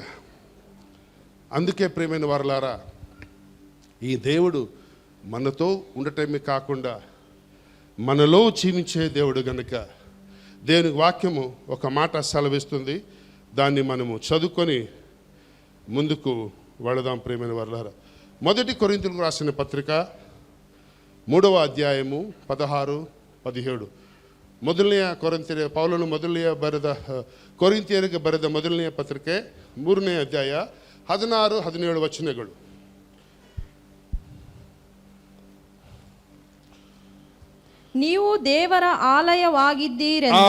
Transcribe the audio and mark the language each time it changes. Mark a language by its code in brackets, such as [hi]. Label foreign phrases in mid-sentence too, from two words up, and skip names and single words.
[te] అందుకే ప్రియమైన వారలారా, ఈ దేవుడు మనతో ఉండటమే కాకుండా మనలో జీవించే దేవుడు గనుక దేవుని వాక్యము ఒక మాట సెలవిస్తుంది. దాన్ని మనము చదువుకొని ముందుకు వెళదాం. ప్రియమైన వారలారా, మొదటి కొరింథీయులకు రాసిన పత్రిక 3వ అధ్యాయము 16-17. [kn] ಮೊದಲನೆಯ ಪೌಲನು ಕೊರಿಂಥಿಯರಿಗೆ ಬರೆದ ಮೊದಲನೆಯ ಪತ್ರಿಕೆ 3ನೇ ಅಧ್ಯಾಯ 16-17 ವಚನಗಳು. ನೀವು ದೇವರ ಆಲಯವಾಗಿದ್ದೀರೆಂದು.